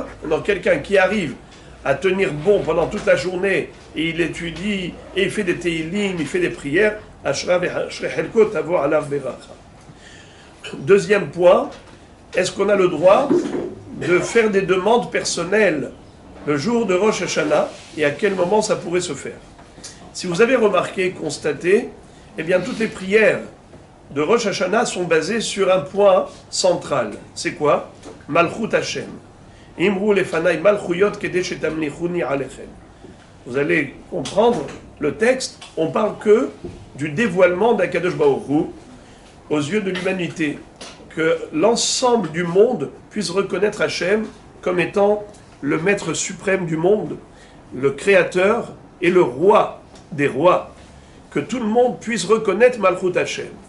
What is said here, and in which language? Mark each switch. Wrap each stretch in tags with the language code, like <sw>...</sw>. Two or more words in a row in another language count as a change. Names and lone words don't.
<fr>Maintenant, quelqu'un qui arrive à tenir bon pendant toute la journée, et il étudie, et il fait des teilim, il fait des prières, deuxième point, est-ce qu'on a le droit de faire des demandes personnelles le jour de Rosh Hashanah et à quel moment ça pourrait se faire? Si vous avez remarqué, constaté, eh bien toutes les prières de Rosh Hashanah sont basées sur un point central. C'est quoi?</fr> <he>מלכות השם. אמרו לפני מלכויות כדי שתמליכוני עליכם.</he> <fr>Vous allez comprendre le texte, on parle que du dévoilement d'</fr> <he>הקדוש ברוך הוא</he> <fr>aux yeux de l'humanité, que l'ensemble du monde puisse reconnaître Hachem comme étant le maître suprême du monde, le créateur et le roi des rois, que tout le monde puisse reconnaître</fr> <he>מלכות השם.</he>